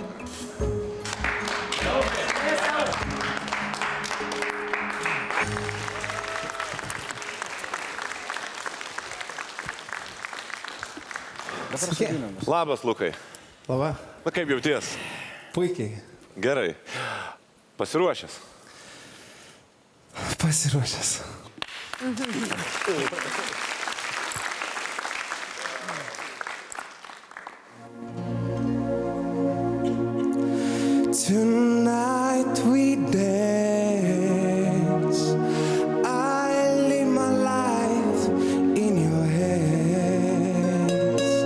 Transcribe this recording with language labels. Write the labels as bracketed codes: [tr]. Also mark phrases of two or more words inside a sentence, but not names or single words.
[lt] Labas, Lukai. Labą. Na kaip jauties? Puikiai. Gerai. Pasiruošęs? Pasiruošęs. [en] Tonight we dance. I live my life in your hands.